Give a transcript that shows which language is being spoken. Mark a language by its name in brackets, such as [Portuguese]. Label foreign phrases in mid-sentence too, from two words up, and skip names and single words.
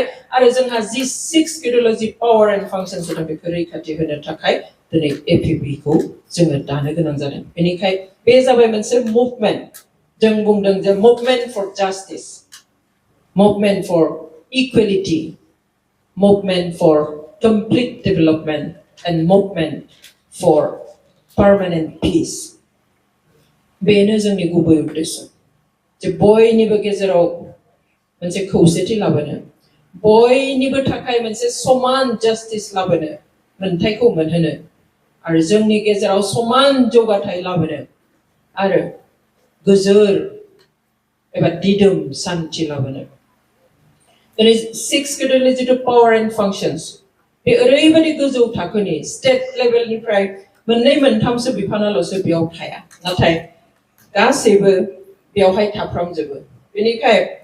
[Bodo] आरो जोंहा जि 6 [English] ideology power and functions [Bodo] दं बेखौ रैखाथि होनो थाखाय दिनै एफपिपि खौ जोङो दानो गोनां जादों बेनिखाय बे जाबाय मोनसे मुभमेन्ट जों बुंदों जे [English] movement for justice movement for equality movement for [Bodo] इक्वालिटी मुभमेन्ट फर [English] complete development and movement for permanent peace [Bodo] बेनो जोंनि गुबै उद्देश्य जे बयनिबो गेजेराव मोनसे खौसेथि लाबोनो बयनिबो थाखाय मोनसे समान जास्टिस लाबोनो मोनथायखौ मोनहोनो आरो जोंनि गेजेराव समान जौगाथाय लाबोनो आरो गोजोर एबा दिदोम शान्ति लाबोनो दिनै 6 [English] ideology to power and functions [Bodo] बे ओरैबादि गोजौ थाखोनि स्टेट लेभेलनिफ्राय मोननै मोनथामसो बिफानाल'सो बेयाव थाया नाथाय गासैबो बेयावहाय थाफ्रामजोबो बेनिखाय